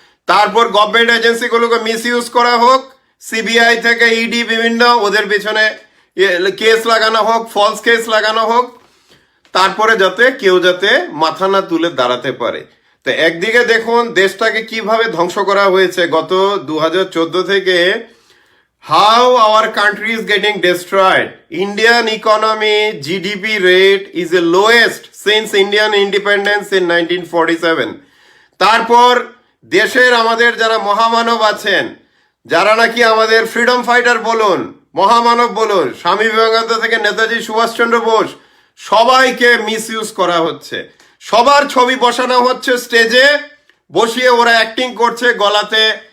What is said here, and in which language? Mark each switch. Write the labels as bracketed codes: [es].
[bn] তারপর government এজেন্সিগুলোকে miss use করা হোক, সিবিআই থেকে ইডি বিভিন্ন ওদের পিছনে কেস লাগানো হোক, ফলস কেস লাগানো হোক, তারপরে যাতে কেউ যাতে মাথা না তুলে দাঁড়াতে পারে। তো একদিকে দেখুন দেশটাকে কিভাবে ধ্বংস করা হয়েছে গত 2014 থেকে। [en] How our country is getting destroyed. Indian economy GDP rate is the lowest since Indian independence in 1947. [bn] তারপর দেশের আমাদের যারা মহামানব আছেন, যারা নাকি আমাদের ফ্রিডম ফাইটার বলুন, মহামানব বলুন, স্বামী বিবেকানন্দ থেকে নেতাজি সুভাষচন্দ্র বোস, সবাইকে মিস ইউজ করা হচ্ছে। সবার ছবি বসানো হচ্ছে স্টেজে, বসিয়ে ওরা অ্যাক্টিং করছে গলাতে।